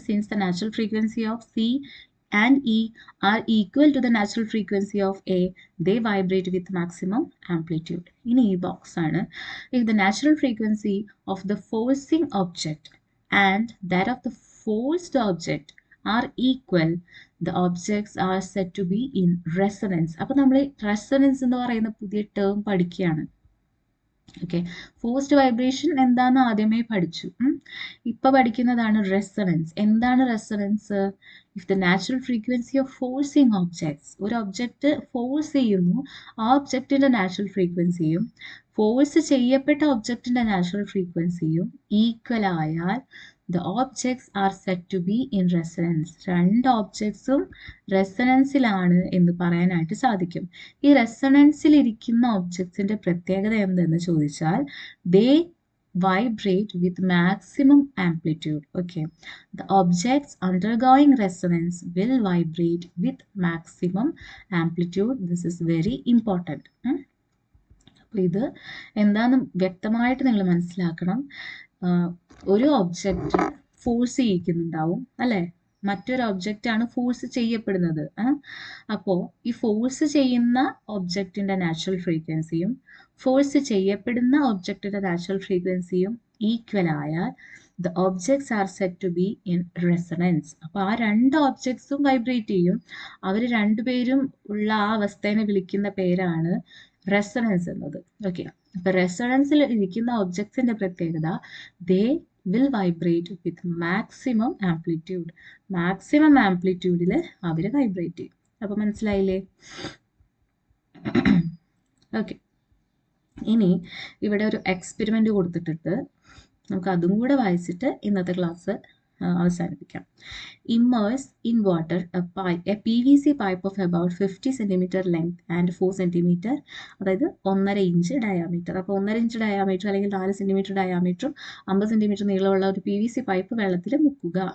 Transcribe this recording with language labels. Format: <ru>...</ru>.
<en>Since the natural frequency of C and E are equal to the natural frequency of A, they vibrate with maximum amplitude. In E box ആണ്. If the natural frequency of the forcing object and that of the forced object are equal, the objects are said to be in resonance.</en> <ml>അപ്പോൾ നമ്മൾ resonance എന്ന് പറയുന്ന പുതിയ term പഠിക്കുകയാണ്. Okay, forced vibration എന്താണെന്ന് ആദ്യമേ പഠിച്ചു. ഇപ്പൊ പഠിക്കുന്നതാണ് റെസണൻസ്. എന്താണ് resonance?</ml> <en>if the natural frequency of forcing objects,</en> <ml>ഒരു ഒബ്ജക്റ്റ് ഫോഴ്സ് ചെയ്യുന്നു, ആ ഒബ്ജക്റ്റിന്റെ നാച്ചുറൽ ഫ്രീക്വൻസിയും ഫോഴ്സ് ചെയ്യപ്പെട്ട ഒബ്ജക്റ്റിന്റെ നാച്ചുറൽ ഫ്രീക്വൻസിയും ഈക്വൽ ആയാൽ</ml> <en>the objects are said to be in resonance.</en> <ml>രണ്ട് ഒബ്ജക്ട്സും റെസണൻസിലാണ് എന്ന് പറയാനായിട്ട് സാധിക്കും. ഈ റെസണൻസിൽ ഇരിക്കുന്ന ഒബ്ജക്ട്സിന്റെ പ്രത്യേകത എന്തെന്ന് ചോദിച്ചാൽ</ml> <en>they vibrate with maximum amplitude. Okay, the objects undergoing resonance will vibrate with maximum amplitude. This is very important.</en> <ml>അപ്പോൾ ഇത് എന്താണെന്ന് വ്യക്തമായിട്ട് നിങ്ങൾ മനസ്സിലാക്കണം. ഒരു ഒബ്ജക്റ്റ് ഫോഴ്സ് ചെയ്യിക്കുന്നുണ്ടാവും അല്ലേ? മറ്റൊരു ഒബ്ജക്റ്റ് ആണ് ഫോഴ്സ് ചെയ്യപ്പെടുന്നത്. അപ്പോൾ ഈ ഫോഴ്സ് ചെയ്യുന്ന ഒബ്ജക്റ്റിന്റെ നാച്ചുറൽ ഫ്രീക്വൻസിയും ഫോഴ്സ് ചെയ്യപ്പെടുന്ന ഒബ്ജക്റ്റിന്റെ നാച്ചുറൽ ഫ്രീക്വൻസിയും ഈക്വൽ ആയാൽ</ml> <en>the objects are said to be in resonance.</en> <ml>അപ്പോൾ ആ രണ്ട് ഒബ്ജക്ട്സും വൈബ്രേറ്റ് ചെയ്യും. അവർ രണ്ടുപേരും ഉള്ള ആ അവസ്ഥയെ വിളിക്കുന്ന പേരാണ് റെസണൻസ് എന്നത്. ഓക്കെ, അപ്പൊ റെസണൻസിൽ ഇരിക്കുന്ന ഒബ്ജക്ട്സിന്റെ പ്രത്യേകത</ml> <en>They will vibrate with maximum amplitude.</en> <ml>Maximum ആംപ്ലിറ്റ്യൂഡിൽ our vibrate ചെയ്യും. അപ്പൊ മനസ്സിലായില്ലേ? ഓക്കെ, ഇനി ഇവിടെ ഒരു എക്സ്പെരിമെന്റ് കൊടുത്തിട്ടിട്ട് നമുക്ക് അതും കൂടെ വായിച്ചിട്ട് ഇന്നത്തെ ക്ലാസ് അവസാനിപ്പിക്കാം.</ml> <en>Immerse in water a PVC pipe of about 50 cm length and 4 cm,</en> <ml>അതായത് 1.5 ഇഞ്ച് ഡയാമീറ്റർ. അപ്പോൾ 1.5 ഇഞ്ച് ഡയാമീറ്റർ അല്ലെങ്കിൽ 4 സെന്റിമീറ്റർ ഡയാമീറ്ററും 50 സെന്റിമീറ്റർ നീളമുള്ള ഒരു PVC പൈപ്പ് വെള്ളത്തിൽ മുക്കുക.</ml>